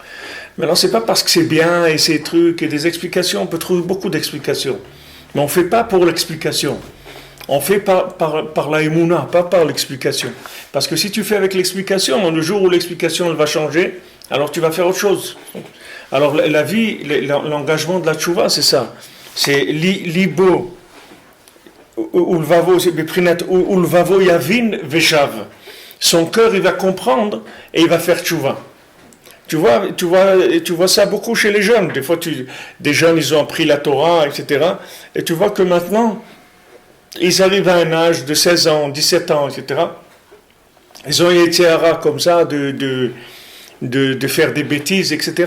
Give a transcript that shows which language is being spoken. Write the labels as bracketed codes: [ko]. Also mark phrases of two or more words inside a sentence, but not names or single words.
[fr] Maintenant, c'est pas parce que c'est bien et ces trucs et des explications, on peut trouver beaucoup d'explications. Mais on ne fait pas pour l'explication. On fait par la émouna, pas par l'explication. Parce que si tu fais avec l'explication, le jour où l'explication elle va changer, alors tu vas faire autre chose. Alors la vie, l'engagement de la tchouva, c'est ça. [he] C'est לבו, ולבבו יבין ושב. [fr] Son cœur, il va comprendre et il va faire tchouva. Tu vois ça beaucoup chez les jeunes. Des fois, des jeunes, ils ont appris la Torah, etc. Et tu vois que maintenant, ils arrivent à un âge de 16 ans, 17 ans, etc. Ils ont été comme ça de faire des bêtises, etc.